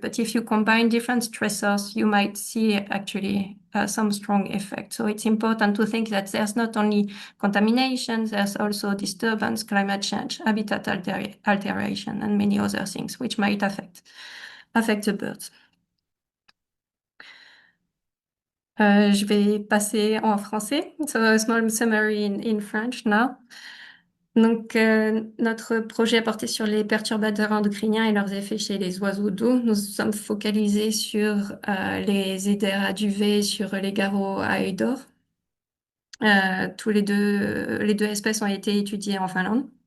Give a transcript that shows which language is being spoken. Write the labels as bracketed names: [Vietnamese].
[English] But if you combine different stressors, you might see actually some strong effect. So it's important to think that there's not only contamination, there's also disturbance, climate change, habitat alteration, and many other things which might affect the birds. [French] Je vais passer en français. [English] So a small summary in French now. [French] Donc, notre projet a porté sur les perturbateurs endocriniens et leurs effets chez les oiseaux d'eau. Nous sommes focalisés sur les éders à duvet, sur les garrots à œil d'or. Les deux espèces ont été étudiées en Finlande.